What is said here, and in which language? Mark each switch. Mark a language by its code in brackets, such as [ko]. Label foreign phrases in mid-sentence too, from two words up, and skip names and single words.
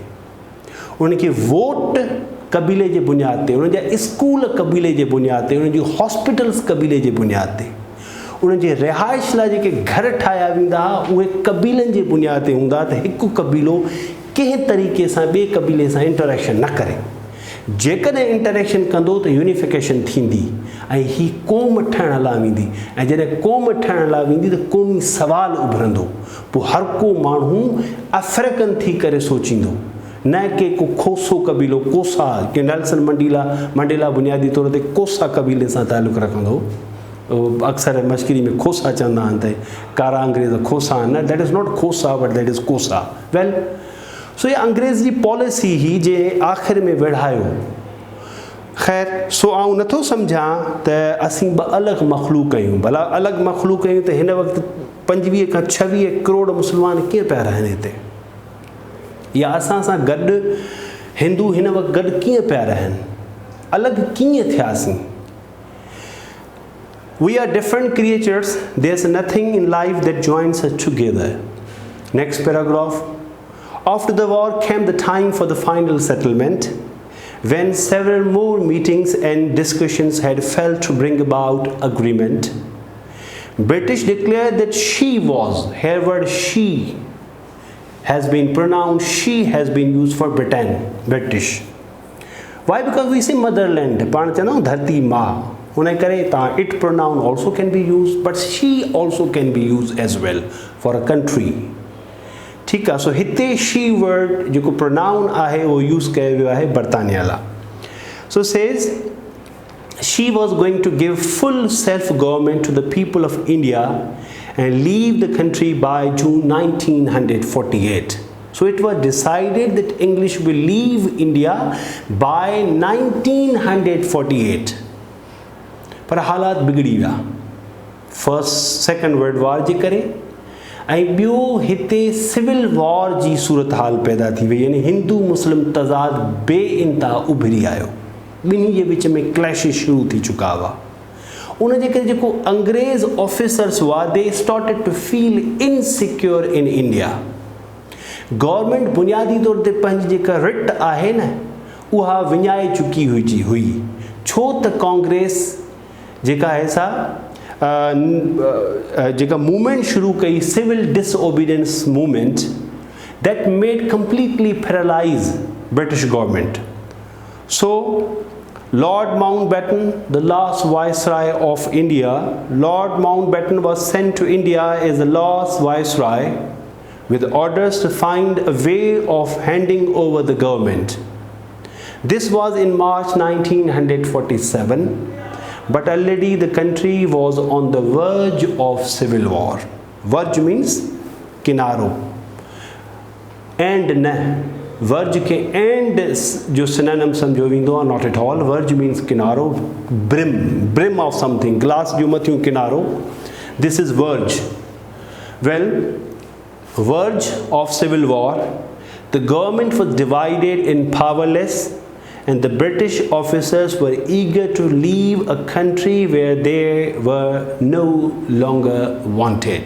[sd] उनखे वोट कबीले जे बुनियाद ते, उन जा स्कूल कबीले जे बुनियाद ते, उन जी हॉस्पिटल्स कबीले जे बुनियाद ते, उन जे रिहाइश लाइ जेके घर ठाहिया वेंदा उहे कबीलनि जे बुनियाद ते हूंदा त हिकु कबीलो कंहिं तरीक़े सां ॿिए कबीले सां इंटरेक्शन न करे। जेकॾहिं इंटरेक्शन कंदो त यूनिफिकेशन थींदी ऐं ही क़ौम ठहिण लाइ वेंदी, ऐं जॾहिं क़ौम ठहिण लाइ वेंदी त क़ौमी सवाल उभरंदो। पोइ हर को माण्हू अफ्रीकन थी करे सोचींदो, न कि को खोसो कबीलो, कोसा कि नेल्सन मंडेला बुनियादी तौर ते कोसा कबीले सां तालुक़ु रखंदो। अक्सर मश्किरी में खोसा चवंदा आहिनि त कारा अंग्रेज़ खोसा आहिनि, [en] That is not Khosa but that is Kosa. [sd] वेल, सो ये अंग्रेज़ जी पॉलिसी ही जे आख़िर में विढ़ायो। ख़ैर सो आउं नथो सम्झां त असीं ॿ अलॻि मख़लूक आहियूं। भला अलॻि मख़लूक आहियूं त हिन वक़्तु 25 खां 26 करोड़ मुस्लमान कीअं पिया रहनि हिते, या असां सां गॾु हिंदू हिन वक़्तु गॾु कीअं पिया रहनि, अलॻि कीअं थियासीं। [en] We are different creatures. There's nothing in life that joins us together. Next paragraph. After the war came the time for the final settlement, when several more meetings and discussions had failed to bring about agreement. British declared that she was, her word she has been pronounced, she has been used for Britain, British. Why? Because we say motherland, पाण चवंदा आहियूं धरती माँ, उन करे तव्हां it pronoun also can be used, but she also can be used as well for a country. [sd] ठीक आहे। सो हिते [en] she word [sd] जेको pronoun आहे उहो यूज़ कयो वियो आहे बर्तानिया लाइ। [en] So says she was going to give full self-government to the people of India and leave the country by June 1948. So it was decided that English will leave India by 1948. [sd] पर हालात बिगड़ी विया [en] First Second World War [sd] जे करे, ऐं ॿियो हिते [en] civil war [sd] जी सूरत हाल पैदा थी वई, यानी हिंदू मुस्लिम तज़ाद बे इंतहा उभरी आयो, ॿिन्ही जे विच में क्लैशिस शुरू थी चुका हुआ। उन जे करे जेको अंग्रेज़ ऑफिसर्स हुआ [en] they started to feel insecure in India. [sd] गवर्नमेंट बुनियादी तौर ते पंहिंजी जेका रिट आहे न उहा विञाए चुकी हुई, छो त कांग्रेस जेका आहे सा जेका मूवमेंट शुरू कई [en] civil disobedience movement, that made completely paralyse British government. सो Lord Mountbatten, the last viceroy of India, Lord Mountbatten was sent to India as the last viceroy with orders to find a way of handing over the government. This was in March 1947, but already the country was on the verge of civil war. Verge means kinaro, and [sd] na वर्ज के एंड जो सिनोनिम समझो वेंदो आहे, [en] not at all. verge means किनारो, brim of something, [sd] ग्लास जो मथियों किनारो, [en] this is verge. well, verge of civil war, the government was divided in powerless and the British officers were eager to leave a country where they were no longer wanted.